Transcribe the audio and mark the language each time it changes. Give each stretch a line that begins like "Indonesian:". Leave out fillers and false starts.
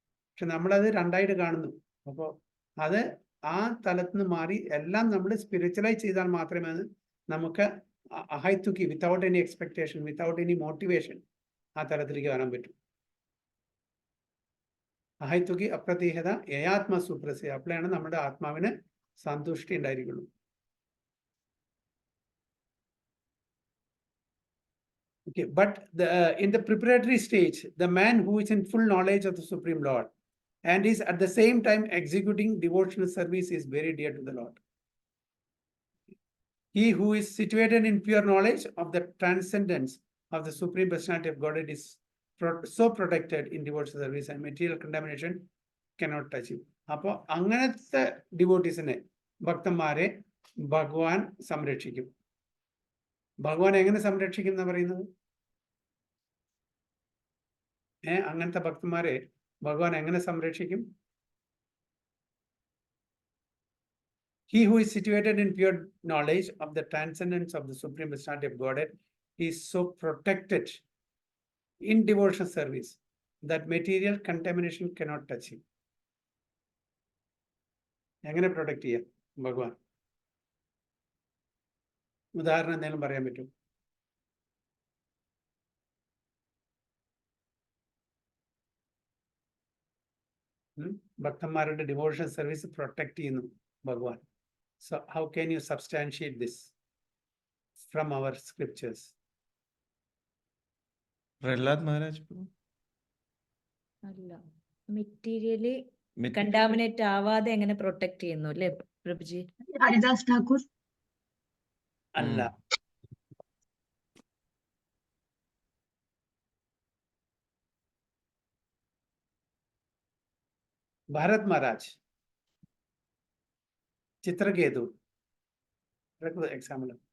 Malayalam: പക്ഷെ നമ്മളത് രണ്ടായിട്ട് കാണുന്നു. അപ്പോൾ അത് ആ തലത്തിന് മാറി എല്ലാം നമ്മൾ സ്പിരിച്വലൈസ് ചെയ്താൽ മാത്രമേ നമുക്ക് അഹൈതുക്കി,
English: without any expectation, without any motivation
Malayalam: ആ തലത്തിലേക്ക് വരാൻ പറ്റും.
Sanskrit: അഹൈതുക്കി അപ്രതിഹത യയാത്മ സുപ്രസിദ്ധ.
Malayalam: അപ്പോഴാണ് നമ്മുടെ ആത്മാവിന് സന്തുഷ്ടി ഉണ്ടായിരിക്കുള്ളൂ.
English: Okay, but in the preparatory stage, the man who is in full knowledge of the Supreme Lord and is at the same time executing devotional service is very dear to the Lord. He who is situated in pure knowledge of the transcendence of the Supreme Personality of Godhead is so protected in devotional service and material contamination cannot touch him.
Malayalam: അപ്പോൾ അങ്ങനത്തെ ഡിവോട്ടീസിനെ, ഭക്തന്മാരെ ഭഗവാൻ സംരക്ഷിക്കും. ഭഗവാൻ എങ്ങനെ സംരക്ഷിക്കും എന്ന് പറയുന്നത്? അങ്ങനത്തെ ഭക്തന്മാരെ ഭഗവാൻ എങ്ങനെ സംരക്ഷിക്കും?
English: He who is situated in pure knowledge of the transcendence of the Supreme Personality of Godhead is so protected in devotional service that material contamination cannot touch him.
Malayalam: എങ്ങനെ പ്രൊട്ടക്ട് ചെയ്യാം ഭഗവാൻ? ഉദാഹരണം എന്തെങ്കിലും പറയാൻ പറ്റും? ഭക്തന്മാരുടെ ഡിവോഷണൽ സർവീസ് പ്രൊട്ടക്ട് ചെയ്യുന്നു ഭഗവാൻ.
English: So how can you substantiate this from our scriptures? Prahlad Maharaj.
Malayalam: അല്ല, മെറ്റീരിയലി കണ്ടാമിനേറ്റ് ആവാതെ എങ്ങനെ പ്രൊട്ടക്ട് ചെയ്യുന്നു അല്ലേ പ്രഭുജി? ഹരിദാസ് ഠാക്കൂർ. അല്ല, ഭാരത് മഹാരാജ്, ചിത്രകേതു എക്സാമ്പിൾ.